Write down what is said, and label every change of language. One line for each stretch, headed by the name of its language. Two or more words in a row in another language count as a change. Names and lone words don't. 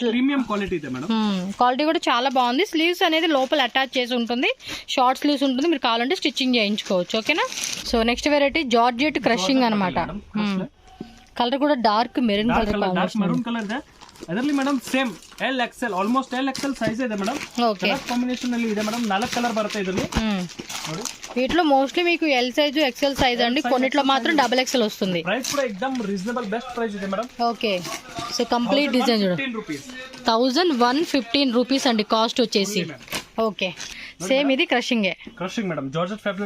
English: premium quality
Telugu: ಇದೆ మేడం. క్వాలిటీ కూడా చాలా బాగుంది. స్లీవ్స్ అనేది లోపల అటాచ్ చేసి ఉంటుంది,
English: short sleeves
Telugu: ఉంటుంది, మీరు కావాలంటే స్టిచ్చింగ్ చేయించుకోవచ్చు. ఓకేనా.
English: so next variety georgette crushing
Telugu: అనమాట. కలర్ కూడా
English: dark maroon colour
Kannada: ಇದೆ ಅದರಲ್ಲಿ ಮೇಡಮ್.
English: same L XL, almost L XL size
Kannada: ಇದೆ ಮೇಡಮ್.
English: colour combination
Kannada: ಅಲ್ಲಿ ಇದೆ ಮೇಡಮ್. 4 ಕಲರ್ ಬರುತ್ತೆ ಇದರಲ್ಲಿ. ನೋಡಿ
Telugu: వీటిలో మోస్ట్లీ మీకు
English: L size XL size
Telugu: అండి, కొన్నిట్లో మాత్రం
English: double XL
Telugu: వస్తుంది. ప్రైస్ కూడా ఎక్దమ్
English: reasonable best price
Telugu: ಇದೆ మేడం.
English: okay so complete design
Telugu: చూడండి 1115 రూపీస్ అండి కాస్ట్ వచ్చేసి.
English: okay same
Telugu: ఇది క్రషింగే.
English: crushing madam, georgette fabric.